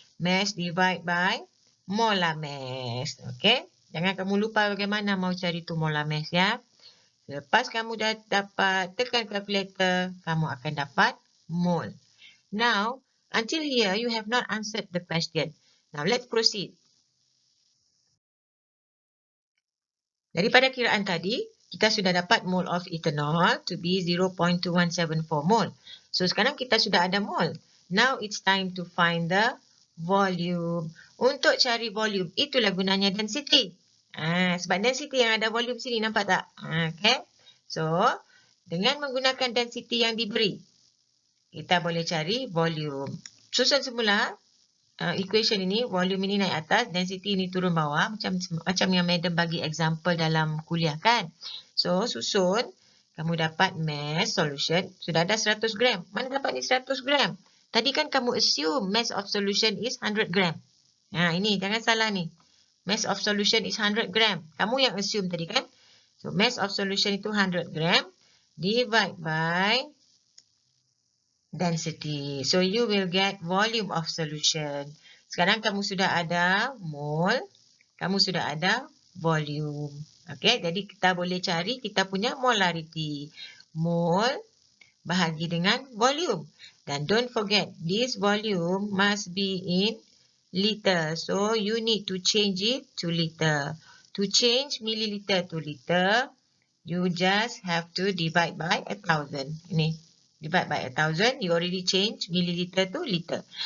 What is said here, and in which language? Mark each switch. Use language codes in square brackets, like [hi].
[en] Mass divide by molar mass. [ms] Okay, jangan kamu lupa bagaimana mau cari tu molar mass ya. Lepas kamu dah dapat, tekan calculator, kamu akan dapat mole. [en] Now, until here, you have not answered the question. Now, let's proceed. [ms] Daripada kiraan tadi, kita sudah dapat mole of ethanol to be 0.2174 mole. So, sekarang kita sudah ada mole. [en] Now, it's time to find the volume. [ms] Untuk cari volume, itulah gunanya density. Sebab density yang ada volume sini, nampak tak? Okay. So, dengan menggunakan density yang diberi, kita boleh cari volume. Susun semula equation ini, volume ini naik atas, density ini turun bawah, macam yang madam bagi example dalam kuliah kan. So, susun, kamu dapat mass solution, sudah ada 100 gram. Mana dapat ni 100 gram? Tadi kan kamu assume [en] mass of solution is 100 gram. [ms] Ini, jangan salah ni. [en] Mass of solution is 100 gram. [ms] Kamu yang assume tadi kan. [en] So, mass of solution itu 100 gram, divide by density. So, you will get volume of solution. [ms] Sekarang kamu sudah ada mole, kamu sudah ada volume. Okay, jadi kita boleh cari kita punya molarity. Mole bahagi dengan volume. [en] Dan don't forget, this volume must be in liter. So, you need to change it to liter. To change milliliter to liter, you just have to divide by 1,000. Ini. Divide by 1,000, you already change milliliter to liter.